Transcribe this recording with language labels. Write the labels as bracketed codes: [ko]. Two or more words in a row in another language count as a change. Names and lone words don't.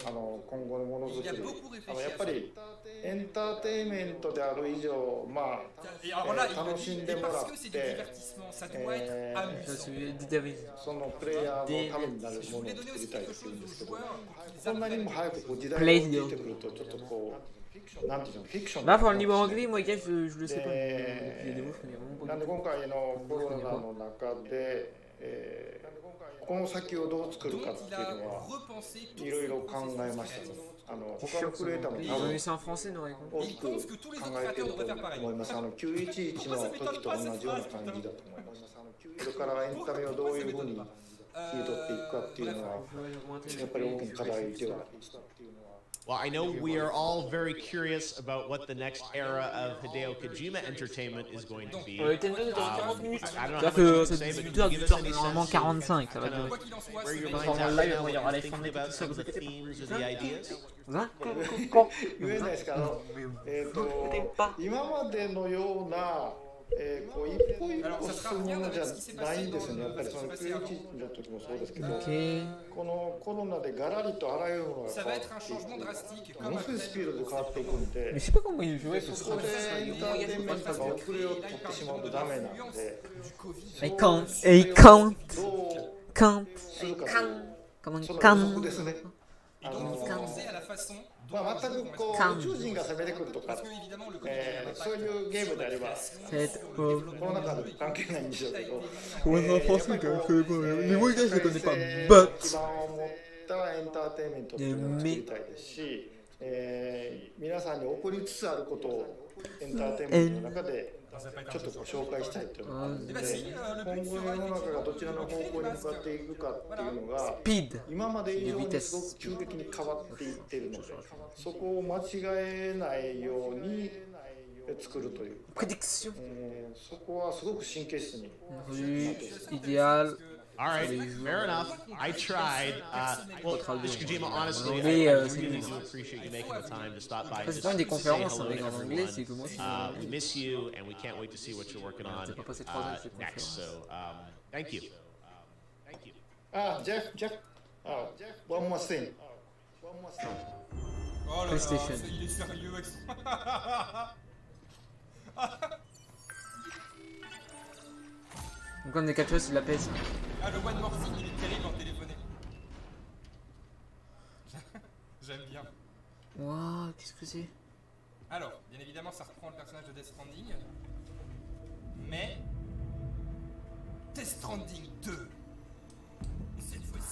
[ja] 今後のものづくり、やっぱりエンターテインメントである以上、まあ、楽しんでもらって、そのプレイヤーのためになるものを作りたいっていうんですけど、こんなにも早くこう時代が出てくると、ちょっとこう。 [fr] Là, pour le niveau anglais, moi, gars, je le sais pas. Il y a des mots, je connais vraiment pas. [ja] なんで今回のコロナの中で、この先をどう作るかっていうのはいろいろ考えましたね。他のクリエイターも多分 [fr] C'est en français, non? [ja] 大きく考えてると思います。911の時と同じような感じだと思います。それからエンタメをどういうふうに切り取っていくかっていうのはやっぱり大きな課題ではあります。 [en] Well, I know we are all very curious about what the next era of Hideo Kojima Entertainment is going to be. [fr] Nintendo c'est dans 40 minutes. [en] I don't know [fr] C'est-à-dire [en] how much [fr] que [en] you [fr] c'est [en] can say, but [fr] 18 [en] can [fr] heures, [en] you give [fr] 18 [en] us [fr] heures, [en] any [fr] normalement [en] sense of [fr] 45, ça va [en] kind [fr] durer. Quoi qu'il en soit, [en] where your [fr] c'est [en] mind's [fr] Pendant [en] at [fr] le [en] right [fr] live, [en] now, [fr] il y [en] what [fr] aura [en] you're [fr] les [en] thinking [fr] formes [en] about [fr] qui [en] in [fr] sont [en] terms of themes or the ideas? [ja] 言えないですけど、今までのような、こう一歩一歩進むものじゃないんですよね。やっぱりその911の時もそうですけど、このコロナでガラリとあらゆるものが変わっていく、ものすごいスピードで変わっていくんで、 [fr] Mais je sais pas comment il jouait ce [ja] そこでエンターテインメントが遅れを取ってしまうとダメなんで、 [en] I can't [ja] どう [en] can't [ja] するかという [fr] comment [ja] その予 [en] can't [ja] 測ですね。 [fr] Et donc, il faut penser à la façon [ja] まあ全くこう宇宙人が攻めてくるとか、そういうゲームであれば、 [fr] cette [ja] この中で関係ないんでしょうけど、 [fr] en français mais moi je connais pas [ja] 基 [en] but [ja] 盤を持ったエンターテインメントっていうのを作りたいですし、皆さんに起こりつつあることをエンターテインメントの中でちょっとこう紹介したいというのがあるので、今後世の中がどちらの方向に向かっていくかっていうのが [en] speed [ja] 今まで以上にすごく急激に変わっていっているので、そこを間違えないように作るという、 [fr] prédiction [ja] そこはすごく神経質に。 [fr] idéal. [en] All right, fair enough. I tried. Well, Mr. Kojima, honestly, [fr] Mais, [en] I [fr] c'est [en] really [fr] nul. [en] do appreciate you making the time to stop by. [fr] C'est [en] Just [fr] pas des [en] say [fr] conférences [en] hello [fr] avec [en] to [fr] en anglais, c'est que [en] everyone. [fr] moi [en] We miss you, and we can't wait to see what you're working on [fr] T'as pas passé 3 ans cette [en] next. So, thank you. Thank you. Jeff, one more thing. [fr] Oh là là, PlayStation. il est sérieux avec son... Donc on est quelque chose, il la pèse. Ah, le [en] one more thing, [fr] il est terrible en téléphoné. J'aime bien. Waouh, qu'est-ce que c'est? Alors, bien évidemment, ça reprend le personnage de Death Stranding. Mais... Death Stranding 2. Et cette fois-ci...